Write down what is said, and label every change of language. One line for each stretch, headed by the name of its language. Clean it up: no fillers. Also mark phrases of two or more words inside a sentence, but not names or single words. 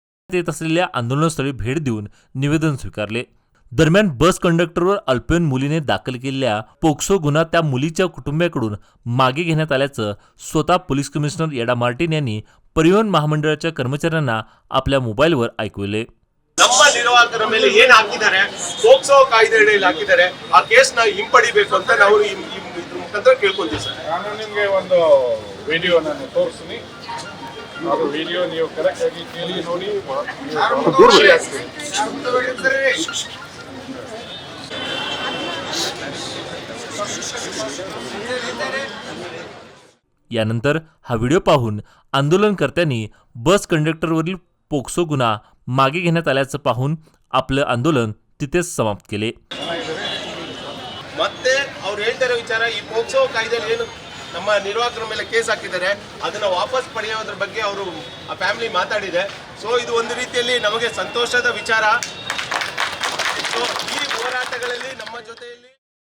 Marathi: येत असलेल्या आंदोलनस्थळी भेट देऊन निवेदन स्वीकारले। दरम्यान बस कंडक्टरवर अल्पवयीन मुलीने दाखल केलेल्या पोक्सो गुन्हा त्या मुलीच्या कुटुंबियाकडून मागे घेण्यात आल्याचं स्वतः पोलीस कमिशनर एडा मार्टिन यांनी परिवहन महामंडळाच्या कर्मचाऱ्यांना आपल्या मोबाईलवर ऐकवले।
Kannada: ನಮ್ಮ ನಿರ್ವಾಹಕರ ಮೇಲೆ ಏನು ಹಾಕಿದ್ದಾರೆ ಪೋಕ್ಸೋ ಕಾಯ್ದೆಯಲ್ಲಿ ಹಾಕಿದ್ದಾರೆ ಆ ಕೇಸ್ ನ ಹಿಂಪಡಿಬೇಕು ಅಂತ ನಾವು ಇದ್ರ ಮುಖಾಂತರ ಕೇಳ್ಕೊಂತೀವಿ ಸರ್। ನಾನು ನಿಮಗೆ ಒಂದು ವಿಡಿಯೋ ನಾನು ತೋರಿಸ್ತೀನಿ, ಅದು ವಿಡಿಯೋ ನೀವು ಕರೆಕ್ಟ್ ಆಗಿ ಕೇಳಿ ನೋಡಿ
Marathi: यानंतर हा व्हिडिओ पाहून आंदोलनकर्त्यांनी बस कंडक्टरवरील पोक्सो गुन्हा मागे घेण्यात आल्याचं पाहून आपलं आंदोलन तिथेच समाप्त केले।
Kannada: ಮತ್ತೆ ಅವರು ಹೇಳ್ತಾರೆ ವಿಚಾರ ಈ ಪೋಕ್ಸೋ ಕಾಯ್ದೆಯಲ್ಲಿ ಏನು ನಮ್ಮ ನಿರ್ವಾಹಕರ ಮೇಲೆ ಕೇಸ್ ಹಾಕಿದ್ದಾರೆ ಅದನ್ನ ವಾಪಸ್ ಪಡೆಯೋದ್ರ ಬಗ್ಗೆ ಅವರು ಆ ಫ್ಯಾಮಿಲಿ ಮಾತಾಡಿದೆ। ಸೊ ಇದು ಒಂದು ರೀತಿಯಲ್ಲಿ ನಮಗೆ ಸಂತೋಷದ ವಿಚಾರ। ಸೊ ಈ ಹೋರಾಟಗಳಲ್ಲಿ ನಮ್ಮ ಜೊತೆಯಲ್ಲಿ